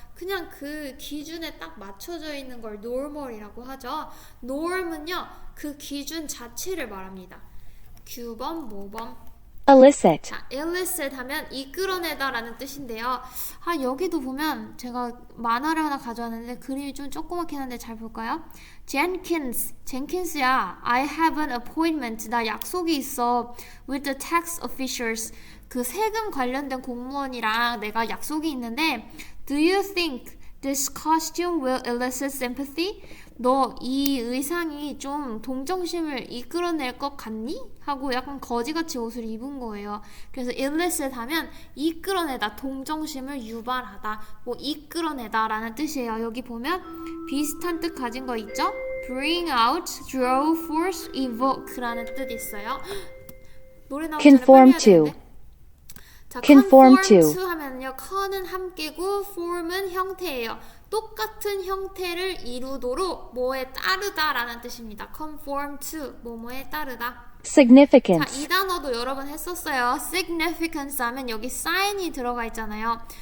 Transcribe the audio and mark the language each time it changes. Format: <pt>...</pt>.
<ko>그냥 그 기준에 딱 맞춰져 있는 걸 normal이라고 하죠. norm은요 그 기준 자체를 말합니다. 규범, 모범.</ko> <en>Elicit.</en> <ko>자, elicit 하면 이끌어내다 라는 뜻인데요. 여기도 보면 제가 만화를 하나 가져왔는데 그림이 좀 조그맣긴 한데 잘 볼까요?</ko> <en>젠킨스야, I have an appointment.</en> <ko>나 약속이 있어.</ko> <en>With the tax officials.</en> <ko>그 세금 관련된 공무원이랑 내가 약속이 있는데</ko> <en>Do you think this costume will elicit sympathy?</en> <ko>너 이 의상이 좀 동정심을 이끌어낼 것 같니? 하고 약간 거지같이 옷을 입은 거예요. 그래서 elicit 하면 이끌어내다, 동정심을 유발하다, 뭐 이끌어내다 라는 뜻이에요. 여기 보면 비슷한 뜻 가진 거 있죠?</ko> <en>bring out, draw force, evoke</en> <ko>라는 뜻이 있어요. 노래 나오기 전에 빨리 해야 되는데. 자, conform to 하면요, con은 함께고 form은 형태예요. 똑같은 형태를 이루도록 뭐에 따르다 라는 뜻입니다. conform to, 뭐뭐에 따르다.</ko> <en>Significance.</en> <ko>자, 이 단어도 여러 번 했었어요. significance 하면 여기 sign이 들어가 있잖아요.</ko>